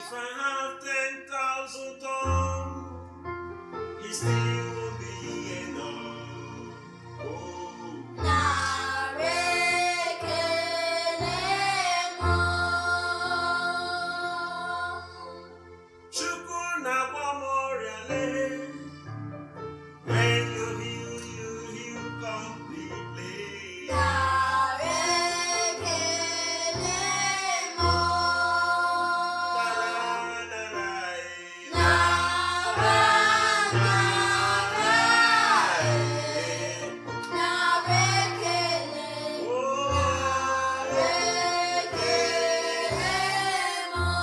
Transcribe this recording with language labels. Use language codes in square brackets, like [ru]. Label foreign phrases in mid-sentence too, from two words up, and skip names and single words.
[en] If I have ten thousand tongues, it still won't be enough. [ig] Oh. Nara ekele m. Chukwu na-agba m ọrịa lee. [en] When you heal, you heal completely. [ig] Nara ekele m. Nara, nara, eh. Nara, nara, eh. Nara ekele. Oh. Nara ekele m.